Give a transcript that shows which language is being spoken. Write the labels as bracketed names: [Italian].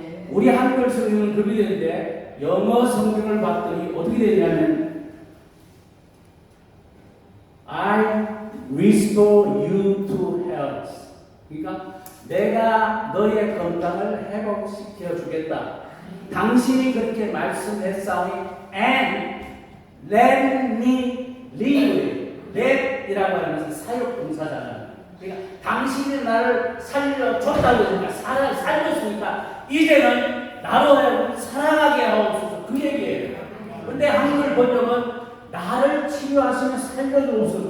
[Korean] 우리 한글 성경은 그렇게 되는데 영어 성경을 봤더니 어떻게 되냐면 [English] I restore you to health. [Korean] 그러니까 내가 너의 건강을 회복시켜 주겠다. 당신이 그렇게 말씀했사오니 [English] and let me live. [Korean] let이라고 하는 것은 사역동사잖아요. 그러니까 당신이 나를 살려줬다고 했으니까 살렸으니까 이제는 나로 하여금 살아가게 하옵소서. 그 얘기예요. 근데 한글 번역은 나를 치유하시며 살려주옵소서.